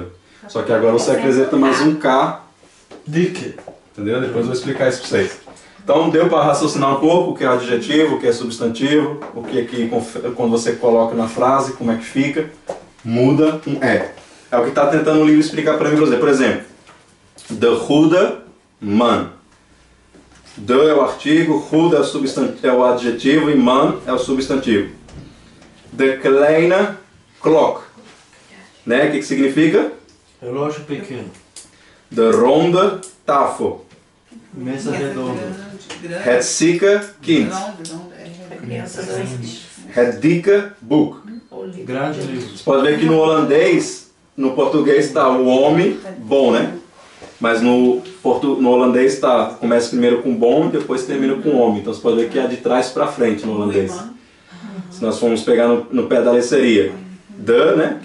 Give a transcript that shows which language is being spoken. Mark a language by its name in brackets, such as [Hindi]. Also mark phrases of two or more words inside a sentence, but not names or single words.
[Portuguese] Só que agora você acrescenta mais um K. Dick. Entendeu? Depois eu vou explicar isso para vocês. Então, deu para raciocinar um pouco o que é adjetivo, o que é substantivo, o que é que quando você coloca na frase, como é que fica, muda um é. É o que está tentando o livro explicar para mim, por exemplo, [Dutch] de goede man. [Portuguese] De é o artigo, goede é o adjetivo e man é o substantivo. [Dutch] De kleine klok. [Portuguese] Né? O que significa? Relógio pequeno. [Dutch] De ronde tafel. [Portuguese] Mesa redonda. [Dutch] Het zieke kind. [Portuguese] Criança doente. [Dutch] Het dikke boek. [Portuguese] Grande livro. Você pode ver que no holandês, no português está o homem bom, né? Mas no holandês está, começa primeiro com bom e depois termina com homem. Então você pode ver que é de trás para frente no holandês. Se nós formos pegar no pé da letra seria de, né?